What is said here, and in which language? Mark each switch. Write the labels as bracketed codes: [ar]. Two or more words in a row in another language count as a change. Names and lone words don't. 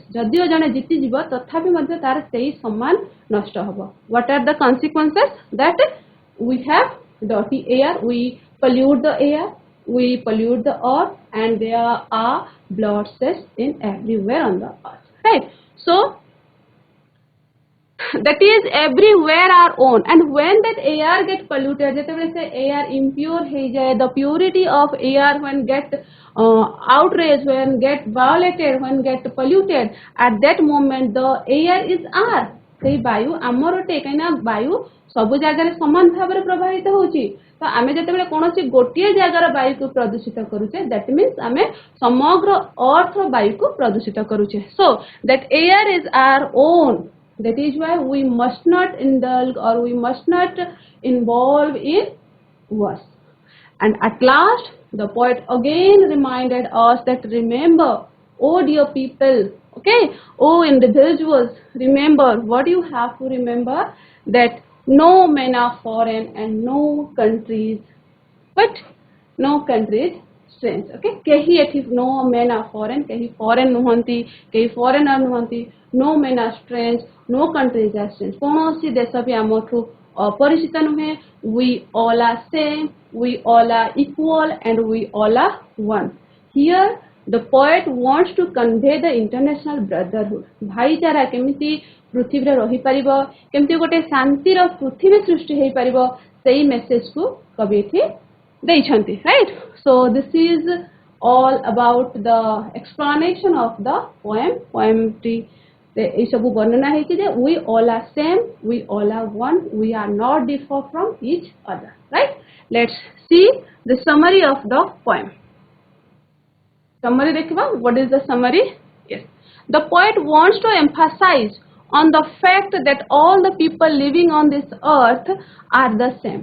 [or] ଯଦିଓ ଜଣେ ଜିତିଯିବ ତଥାପି ମଧ୍ୟ ତାର ସେଇ ସମାନ ନଷ୍ଟ ହବ। [en] what are the consequences? that we have dirty air, we pollute the air, we pollute the earth, and there are blood sets in everywhere on the earth, right? so that is everywhere our own, and when that air get polluted, [or] ଯେତେବେଳେ ସେ air impure ହେଇଯାଏ, [en] the purity of air when get outraged, when get violated, when get polluted, at that moment the air is our, [or] ସେଇ ବାୟୁ ଆମର ଅଟେ, କାହିଁକିନା ବାୟୁ ସବୁ ଜାଗାରେ ସମାନ ଭାବରେ ପ୍ରବାହିତ ହେଉଛି। ତ ଆମେ ଯେତେବେଳେ କୌଣସି ଗୋଟିଏ ଜାଗାର ବାୟୁକୁ ପ୍ରଦୂଷିତ କରୁଛେ, [en] that means [or] ଆମେ ସମଗ୍ର earthର ବାୟୁକୁ ପ୍ରଦୂଷିତ କରୁଛେ। [en] so that air is our own, that is why we must not indulge or we must not involve in wars। and at last the poet again reminded us that remember, oh dear people, okay, oh individuals, remember what you have to remember, that no men are foreign and no countries, but no countries strange। okay, [or] କେହି ଏଠି [en] no men are foreign, [or] kehi foreign nuhanti, kehi foreigner nuhanti, [en] no men are strange, no countries are strange। [or] କୌଣସି ଦେଶ ବି ଆମଠୁ ଅପରିଚିତ ନୁହେଁ। [en] we all are same, we all are equal, and we all are one। here the poet wants to convey the international brotherhood। [or] ଭାଇଚାରା କେମିତି ପୃଥିବୀରେ ରହିପାରିବ, କେମିତି ଗୋଟେ ଶାନ୍ତିର ପୃଥିବୀ ସୃଷ୍ଟି ହେଇପାରିବ, ସେଇ ମେସେଜକୁ କବି ଏଠି ଦେଇଛନ୍ତି, [en] right? so this is all about the explanation of the poem [or] ଟି ଏଇ ସବୁ ବର୍ଣ୍ଣନା ହେଇଛି ଯେ [en] we all are same, we all are one, we are not different from each other, right? let's see the summary of the poem। summary देखिबा, what is the summary? yes, the poet wants to emphasize on the fact that all the people living on this earth are the same।